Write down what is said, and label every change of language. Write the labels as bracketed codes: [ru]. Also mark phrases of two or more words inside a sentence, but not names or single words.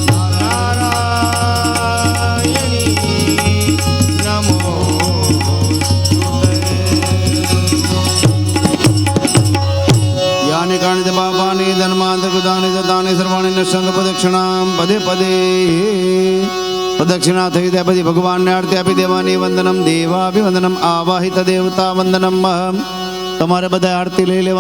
[sa] नारायणी यानि कानि च पापानि धर्मान्तर्कृतानि च तानि सर्वाणि नश्यन्ति प्रदक्षिणां पदे पदे। [gu] प्रदक्षिणा થઈ ત્યાં પછી ભગવાનને આરતી આપી દેવાની. [sa] વંદનમ દેવાભિવંદનમ, આવાહિત દેવતા વંદનમ. [gu] તમારે બધા આરતી લઈ લેવાની.